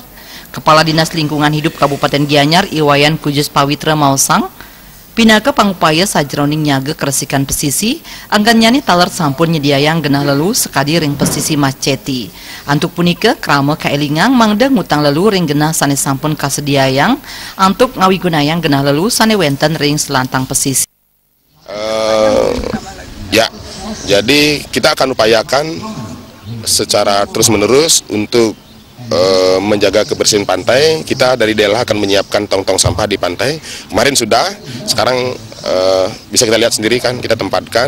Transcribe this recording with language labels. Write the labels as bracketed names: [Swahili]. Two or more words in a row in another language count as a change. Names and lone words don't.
[Balinese] Kepala Dinas Lingkungan Hidup Kabupaten Gianyar Iwayan Kujus Pawitra Mausang pinaka pangupaya sajeroning nyaga keresikan pesisi anggan nyani talar sampun nyediayang genah lelu sekadi ring pesisi Mas Ceti. Antuk punika krama kaelingang mangda ngutang lelu ring genah sane sampun kasediayang antuk ngawigunayang genah lelu sane wenten ring selantang pesisi. [Indonesian] Jadi kita akan upayakan secara terus-menerus untuk menjaga kebersihan pantai. Kita dari DLH akan menyiapkan tong-tong sampah di pantai. Kemarin sudah, sekarang bisa kita lihat sendiri kan, kita tempatkan.